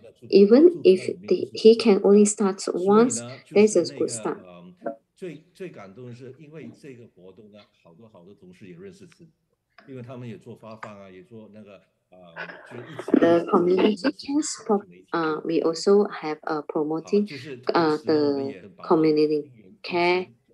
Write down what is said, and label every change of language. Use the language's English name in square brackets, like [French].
[English] Even if he can only start once, that's a good start. [Chinese] 最感动的是，因为这个活动呢，好多同事也认识自己，因为他们也做发放也做那个 [English] The community care, we also have promoting the community care